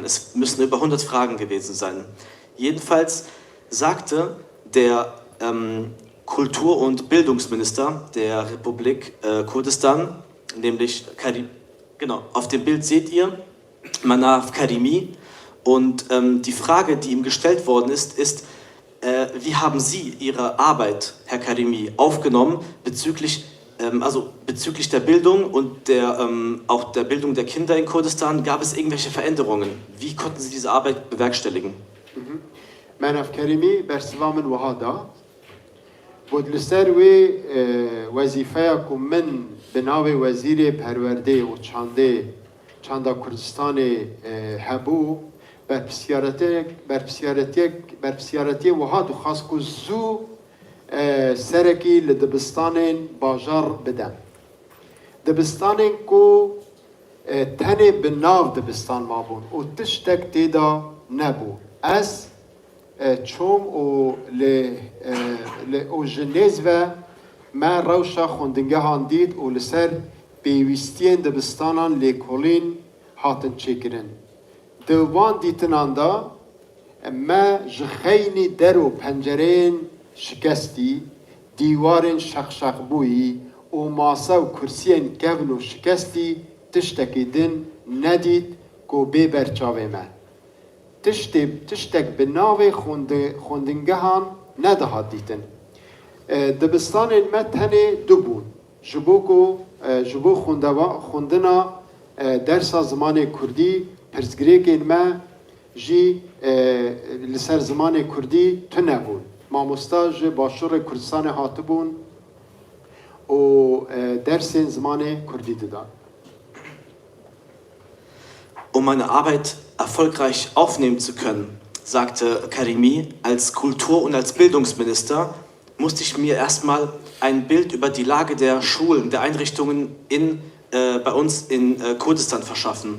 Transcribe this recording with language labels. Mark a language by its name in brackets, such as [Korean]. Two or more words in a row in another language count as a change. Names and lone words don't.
[German] Es müssen über 100 Fragen gewesen sein. Jedenfalls sagte der Kultur- und Bildungsminister der Republik Kurdistan, nämlich genau, auf dem Bild seht ihr Manaf Karimi und die Frage, die ihm gestellt worden ist, wie haben Sie Ihre Arbeit, Herr Karimi, aufgenommen bezüglich der Bildung und auch der Bildung der Kinder in Kurdistan? Gab es irgendwelche Veränderungen? Wie konnten Sie diese Arbeit bewerkstelligen? [Kurdish] Manaf Karimi برسوام وهذا بود لسر و وظیفه که من به نام وزیر پرورده و چانده کردستان هبو بر پسیارتی وهاد و خاص که زو سرکی لدبستان باجار بدم دبستان که تنه به ناو دبستان ما بون و تشتک تیدا نبو از چوم و جنیز و ما روشا خوندنگه هاندید و لسر پیوستین دبستانان لیکولین هاتن چکرن دوان دیتنان دا ما جخینی در و پنجرین شکستی دیوارین شخشخ بویی و ماسا و کرسین کون و شکستی تشتکی دن ندید کو بی برچاوه من تشتک به ناو خوندنگهان ندهات دیتن دبستان ما تنه دو بود جبو خوندنا درس زمان کردی پرسگریک ما جی لسر زمان کردی تو نبود ماموستا جی باشور کردستان هاتبون و درس زمان کردی دادن [German] Um meine Arbeit erfolgreich aufnehmen zu können, sagte Karimi, als Kultur- und als Bildungsminister musste ich mir erstmal ein Bild über die Lage der Schulen, der Einrichtungen bei uns in Kurdistan verschaffen.